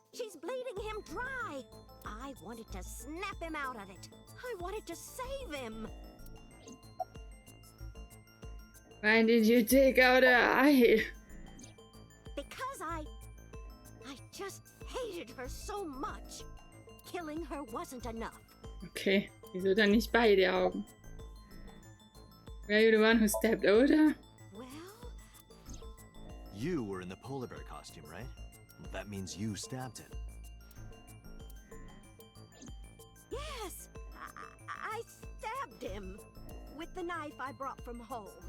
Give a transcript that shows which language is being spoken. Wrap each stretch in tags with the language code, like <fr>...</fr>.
<en>She's bleeding him dry. I wanted to snap him out of it. I wanted to save him. Why did you take out her eye? Because I just hated her so much. Killing her wasn't enough.</en> <de>Okay, wieso dann nicht beide Augen?</de> <en>Were you the one who stabbed Oda? Well, You were in the polar bear costume, right? Well, that means you stabbed him. yes, I stabbed him with the knife I brought from home.</en>